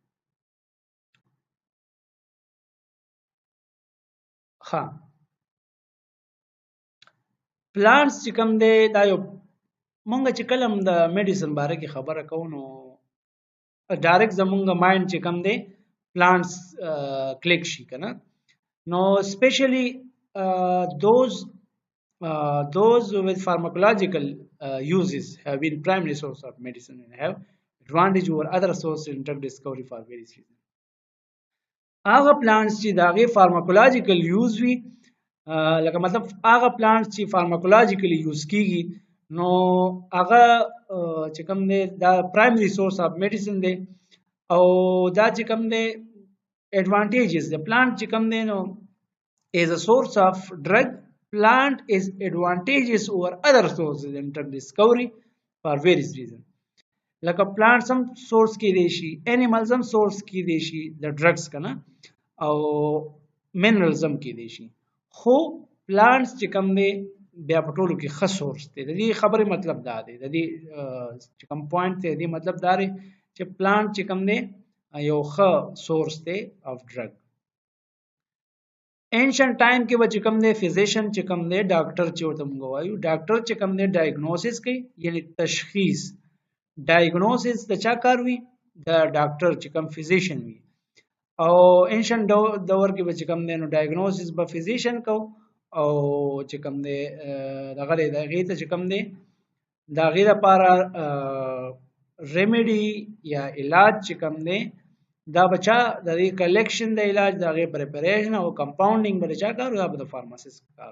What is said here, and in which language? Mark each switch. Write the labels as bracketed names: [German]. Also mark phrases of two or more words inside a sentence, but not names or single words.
[Pashto] ها پلانټس چې کوم دی دا یو مونږ چې کله هم د میډیسن باره کې خبره کوو نو ډایرکټ زمونږ مایند چې کوم دی پلانټس کلیک شي که نه. [English] نو اسپیشلی those with pharmacological uses have been primary source of medicine and have advantage over other sources in drug discovery for various reasons. [Pashto] هغه پلانټس چې د هغې [English] pharmacological use [Pashto] وي لکه مطلب هغه پلانټس چې [English] pharmacologically use [Pashto] کیږي نو هغه چې کوم دی دا [English] primary source of medicine [Pashto] دی او دا چې کوم دی ایڈوانټیجز د پلانټ چې کوم دی نو [English] is a source of drug plant is advantageous over other sources in drug discovery for various reasons. [Pashto] لکه plants هم source کې دی شي animals هم source کې دی شي د drugs کنه او minerals هم کې دی شي خو plants چې کوم دی بیا په ټولو کې ښه source دی. د دې خبرې مطلب دا دی د دې چې کوم پوینټ دی د دې مطلب دا دی چې plant چې کوم دی یو ښه source دی [English] of drug. Ancient time [Pashto] کې به چې کوم دی فزیشن چې کوم دی ډاکټر چې ورته موږ وایو ډاکټر چې کوم دی ډایګنوسس کوي یعنی تشخیص. ډایګنوسس د چا کار وي د ډاکټر چې کوم فزیشن وي او انشنت دور کې به چې کوم دی نو ډایګنوسس به فزیشن کو او چې کوم دی دغه د هغې ته چې کوم دی د هغې لپاره ریمیډي یا علاج چې کوم دی دا بچا د کلیکشن د علاج د هغې پریپریشن او کمپاونډینګ به د چا کارو دا به د فارماسیست کارو.